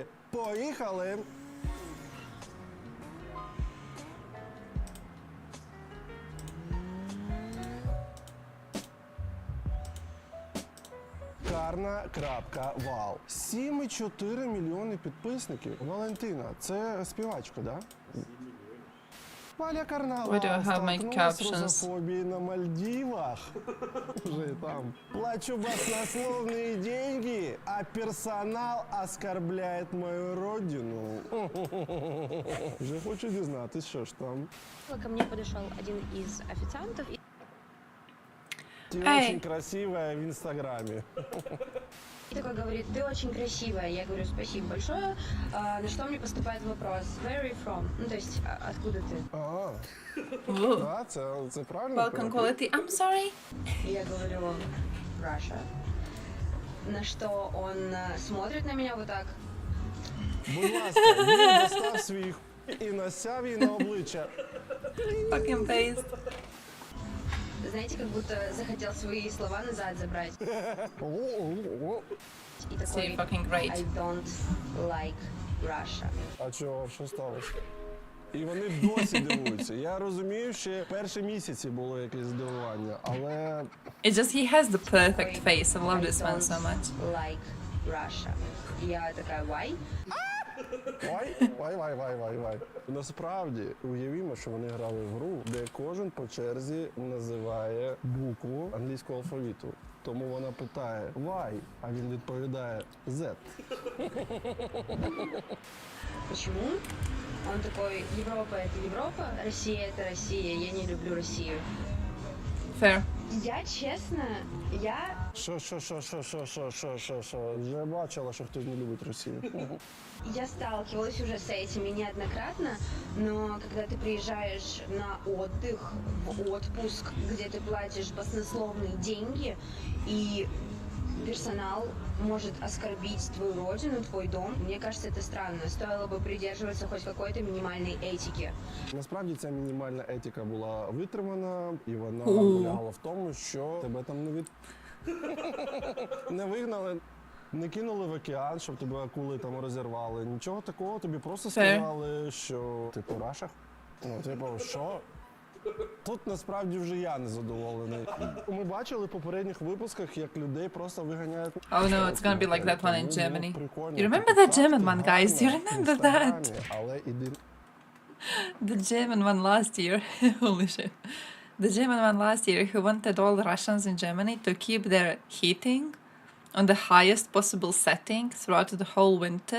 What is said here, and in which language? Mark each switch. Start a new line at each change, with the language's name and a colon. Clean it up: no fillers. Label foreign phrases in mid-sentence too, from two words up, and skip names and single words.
Ukrainian: Поїхали! Карна.вал. 7,4 мільйони підписників.
Russian: Валентина,
Ukrainian: це співачка,
Russian: да? Валя Карнавал столкнулась з русофобией на Мальдивах. Уже там. Плачу баснословные деньги, а персонал оскорбляет мою родину.
Ukrainian: Уже хочу дізнатись, що ж там.
Russian: Ко мне подошел один из официантов. Ты очень красивая в Инстаграме. И такой говорит, ты очень красивая. Я говорю, спасибо большое. На что мне поступает вопрос,
English: where are you from?
Russian: Ну, то есть, откуда ты? Да,
Ukrainian: це правильно.
English: Welcome quality. I'm sorry.
Russian: Я говорю, Russia. На что он смотрит на меня вот так.
Ukrainian: Будь ласка, він достав свій і насяв її на обличчя.
English: Fucking paste.
Russian: Знаете, как будто захотел свои слова назад забрать. И такой,
English: I don't like Russia.
Ukrainian: А чого, що сталося? І вони досі дивуються. Я розумію, що перші місяці було якесь здивування, але...
English: It's just he has the perfect face. I love this man so much. Like Russia.
Ukrainian: Я така, why? Вай. Насправді, уявімо, що вони грали в гру, де кожен по черзі називає букву англійського алфавіту. Тому вона питає why, а він відповідає Z.
Russian: Почему? Он такой, Европа это Европа, Россия это Россия, я не люблю Россию.
English: Fair.
Russian: Я честно,
Ukrainian: Що? Вже бачила, що хтось не любить Росію.
Russian: Я сталкивалась уже с этими неоднократно, но когда ты приезжаешь на отдых, в отпуск, где ты платишь баснословные деньги, и персонал может оскорбить твою родину, твой дом, мне кажется, это странно. Стоило бы придерживаться хоть какой-то минимальной этики.
Ukrainian: Насправді ця мінімальна етика була витримана, і вона полягала в тому, що тебе там не вигнали, не кинули в океан, щоб тебе акули там розірвали. Нічого такого, тобі просто сказали, що типу Раша? Ну, типу, що? Тут насправді вже я не задоволений. Ми бачили в попередніх випусках, як людей просто виганяють.
English: Oh no, it's gonna be like that one in Germany. You remember that German one, guys? Do you remember that? The German one last year. Holy shit. The German one last year who wanted all the Russians in Germany to keep their heating on the highest possible setting throughout the whole winter.